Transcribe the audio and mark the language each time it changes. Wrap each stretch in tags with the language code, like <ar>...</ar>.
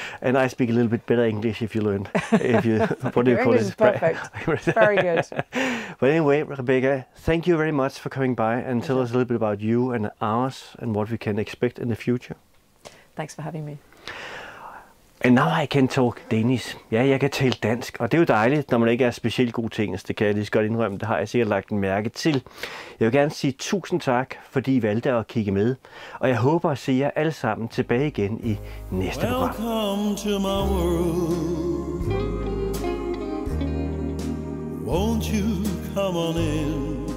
<en>And I speak a little bit better English if you learn. What do you call English is perfect. Very good. But anyway, Rebecca, thank you very much for coming by and tell us a little bit about you and ARoS and what we can expect in the future. Thanks for having me. And now I can talk Danish.</en> <da>Ja, jeg kan tale dansk, og det er jo dejligt, når man ikke er specielt god til engelsk. Det kan jeg lige så godt indrømme, det har jeg sikkert lagt en mærke til. Jeg vil gerne sige tusind tak, fordi I valgte at kigge med. Og jeg håber at se jer alle sammen tilbage igen i næste program.</da> <en>Welcome to my world. Won't you come on in?</en>